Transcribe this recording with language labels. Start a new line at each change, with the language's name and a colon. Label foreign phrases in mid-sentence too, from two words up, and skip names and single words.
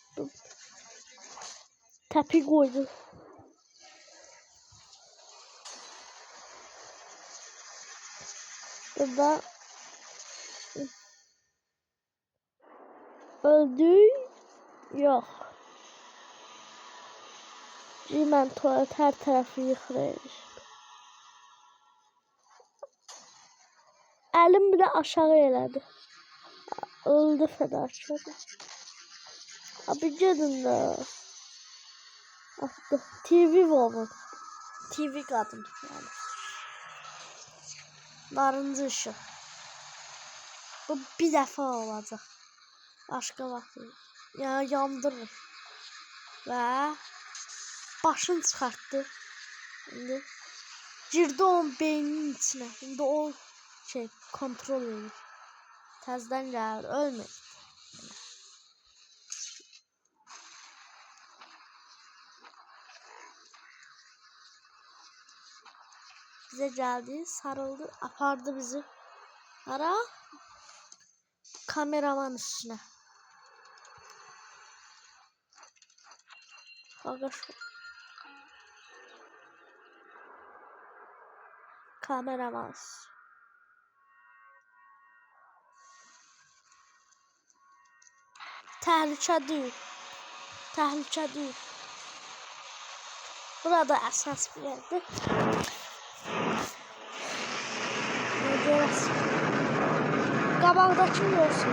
Turkish: Tepi koydu. Burada öldü. Yok. Hemen tuvalet her tarafı yıkılıyor.
Azerbaijani: Əlim bile aşağı elədi. Öldü fədakar. Abi gedin də. Atdı.
English: TV woman.
Turkish: TV kadın yani. Narıncı ışık. Bu bir defa olacak.
Azerbaijani: Başka vaxt ya yandırır. Və başını çıxartdı. İndi girdi onun beyninin içine. İndi o şey kontrol edir. Təzədən gəlir, ölmür.
Turkish: Bize geldi, sarıldı,
Azerbaijani: apardı bizi.
Turkish: Ara kameraman üstüne. Bak şu. Kameraman.
Azerbaijani: Təhlükədir. Təhlükədir. Burada əsas bir yerdir. Qabaqdakı görsün.